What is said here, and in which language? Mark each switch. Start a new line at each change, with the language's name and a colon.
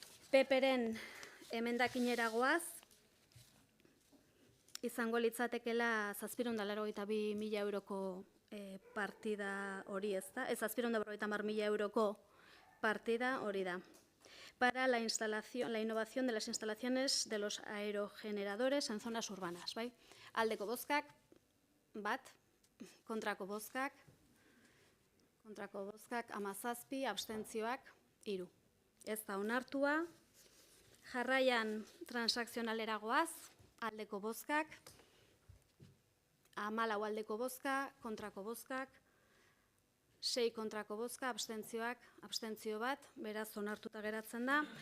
Basque: PPren emendakinera goaz, izango litzatekela 782.000 euroko partida hori, ez da? Ez 750.000 euroko partida hori da.
Spanish: Para la innovación de las instalaciones de los aerogeneradores en zonas urbanas.
Basque: Aldeko bozkak, bat, kontrako bozkak, 17, abstentzioak, 3. Ez da onartua. Jarraian transakzionalera goaz, aldeko bozkak, 14 aldeko bozka, kontrako bozkak, 6 kontrako bozka, abstentzioak, abstentzio bat, beraz onartuta geratzen da.